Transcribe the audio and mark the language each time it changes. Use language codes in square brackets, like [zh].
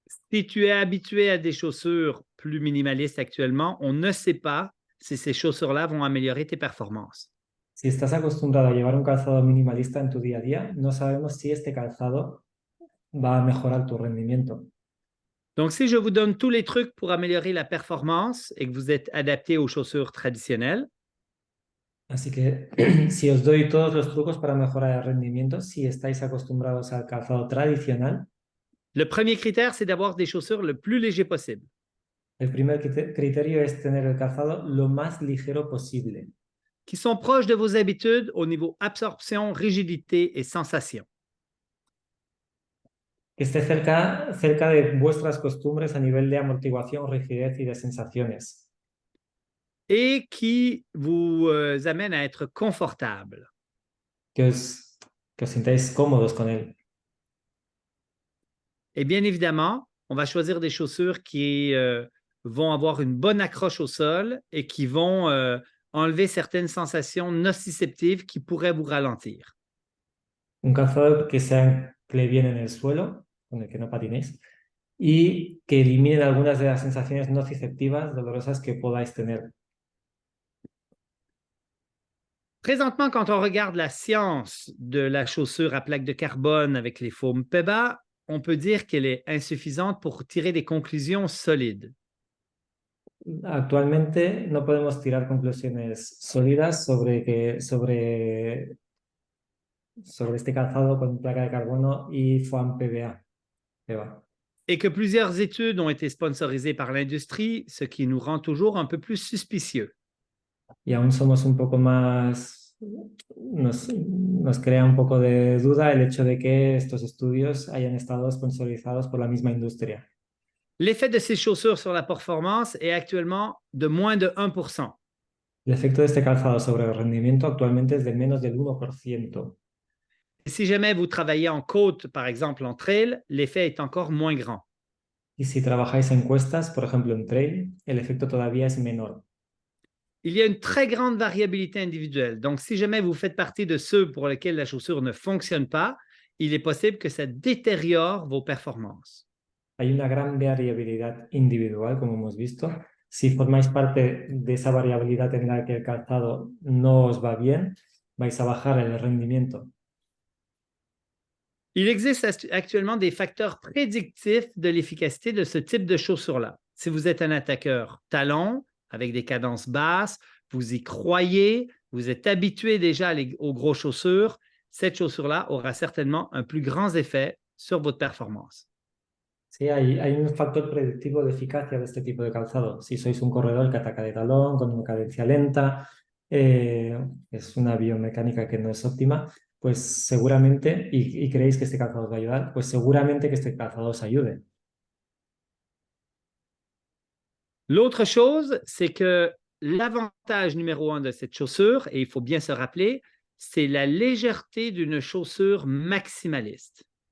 [fr] Si tu es habitué à des chaussures plus minimalistes actuellement, on ne sait pas si ces chaussures-là vont améliorer tes performances. [es] Si estás acostumbrado a llevar un calzado minimalista en tu día a día, no sabemos si este calzado va a mejorar tu rendimiento. [fr] Donc, si je vous donne tous les trucs pour améliorer la performance et que vous êtes adapté aux chaussures traditionnelles, [es] Así que si os doy todos los trucos para mejorar el rendimiento, si estáis acostumbrados al calzado tradicional, [fr] le premier critère, c'est d'avoir des chaussures le plus léger possible. [es] el primer criterio es tener el calzado lo más ligero posible. [fr] Qui sont proches de vos habitudes au niveau absorption, rigidité et sensation. [es] Que esté cerca de vuestras costumbres a nivel de amortiguación, rigidez y de sensaciones. [fr] Et qui vous amène à être confortable. [es] Que os sintáis cómodos con él. [fr] Et bien évidemment, on va choisir des chaussures qui vont avoir une bonne accroche au sol et qui vont enlever certaines sensations nociceptives qui pourraient vous ralentir. [es] Un calzado que se ancle bien en el suelo, con el que no patinéis, y que eliminen algunas de las sensaciones nociceptivas dolorosas que podáis tener. [fr] Présentement, quand on regarde la science de la chaussure à plaque de carbone avec les formes PEBA, on peut dire qu'elle est insuffisante pour tirer des conclusions solides. [es] Actualmente no podemos tirar conclusiones sólidas sobre este calzado con placa de carbono y foam PBA. [fr] Et que plusieurs études ont été sponsorisées par l'industrie, ce qui nous rend toujours un peu plus suspicieux. [es] Y aún somos un poco más, nos crea un poco de duda el hecho de que estos estudios hayan estado sponsorizados por la misma industria. [fr] L'effet de ces chaussures sur la performance est actuellement de moins de 1%. [es] El efecto de este calzado sobre el rendimiento actualmente es de menos del 1%. [fr] Si jamais vous travaillez en côte, par exemple en trail, l'effet est encore moins grand. [es] Y si trabajáis en cuestas, por ejemplo en trail, el efecto todavía es menor. [fr] Il y a une très grande variabilité individuelle. Donc, si jamais vous faites partie de ceux pour lesquels la chaussure ne fonctionne pas, il est possible que ça détériore vos performances. [es] Hay una gran variabilidad individual, como hemos visto. Si formáis parte de esa variabilidad en la que el calzado no os va bien, vais a bajar el rendimiento. [fr] Il existe actuellement des facteurs prédictifs de l'efficacité de ce type de chaussure-là. Si vous êtes un attaqueur talon, avec des cadences basses, vous y croyez, vous êtes habitué déjà aux grosses chaussures, cette chaussure-là aura certainement un plus grand effet sur votre performance. [es] Sí, hay un factor predictivo de eficacia de este tipo de calzado. Si sois un corredor que ataca de talón, con una cadencia lenta, es una biomecánica que no es óptima, pues seguramente, y creéis que este calzado os va a ayudar, pues seguramente que este calzado os ayude. [fr] L'autre chose, c'est que l'avantage numéro 1 de cette chaussure, et il faut bien se rappeler, c'est la légèreté d'une chaussure maximaliste.